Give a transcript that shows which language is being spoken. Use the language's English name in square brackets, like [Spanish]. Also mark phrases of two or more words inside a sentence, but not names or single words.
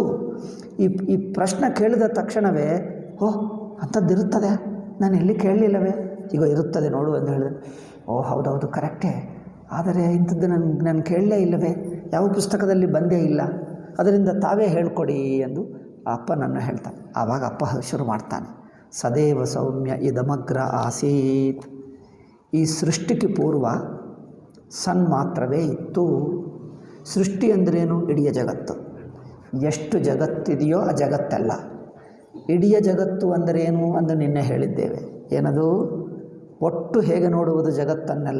[Kannada] ಈ ಪ್ರಶ್ನೆ ಕೇಳಿದ ತಕ್ಷಣವೇ ಅಂಥದ್ದಿರುತ್ತದೆ, ನಾನು ಎಲ್ಲಿ ಕೇಳಲಿಲ್ಲವೇ, ಈಗ ಇರುತ್ತದೆ ನೋಡು ಎಂದು ಹೇಳಿದೆ. ಹೌದೌದು ಕರೆಕ್ಟೇ, ಆದರೆ ಇಂಥದ್ದು ನಾನು ಕೇಳಲೇ ಇಲ್ಲವೇ, ಯಾವ ಪುಸ್ತಕದಲ್ಲಿ ಬಂದೇ ಇಲ್ಲ, ಅದರಿಂದ ತಾವೇ ಹೇಳ್ಕೊಡಿ ಎಂದು ಆ ಅಪ್ಪ ನನ್ನ ಹೇಳ್ತಾನೆ. ಆವಾಗ ಅಪ್ಪ ಶುರು ಮಾಡ್ತಾನೆ, [Sanskrit] ಸದೇವ ಸೌಮ್ಯ ಇದಮಗ್ರ ಆಸೀತ್. [Kannada] ಈ ಸೃಷ್ಟಿಗೆ ಪೂರ್ವ ಸನ್ಮಾತ್ರವೇ ಇತ್ತು. ಸೃಷ್ಟಿ ಅಂದ್ರೇನು? ಇಡೀ ಜಗತ್ತು. ಎಷ್ಟು ಜಗತ್ತಿದೆಯೋ ಆ ಜಗತ್ತಲ್ಲ. ಇಡೀ ಜಗತ್ತು ಅಂದರೇನು ಎಂದು ನಿನ್ನೆ ಹೇಳಿದ್ದೇವೆ. ಏನದು? ಒಟ್ಟು ಹೇಗೆ ನೋಡುವುದು ಜಗತ್ತನ್ನೆಲ್ಲ?